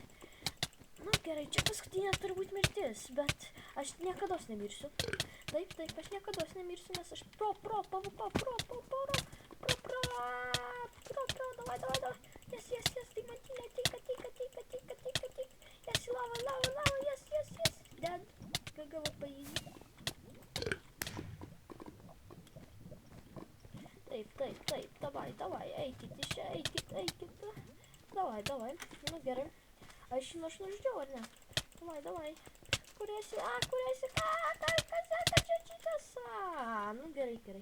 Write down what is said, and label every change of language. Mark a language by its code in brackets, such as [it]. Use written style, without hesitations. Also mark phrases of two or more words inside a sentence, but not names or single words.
[lt] Nu gerai, čia paskutinė turbūt mirtis, bet aš niekados nemirsiu. Taip, aš niekados nemirsiu, nes aš pro, davai. Yes, Diamantinė, ateik. [en] Yes, lava, yes. Dead. GG paeasy. [lt] Taip, davai, eikit iš čia, eikit. Davai, nu gerai. Aš nužudžiau, ar ne? Davai. Kur esi? Kas seka čia? Nu gerai.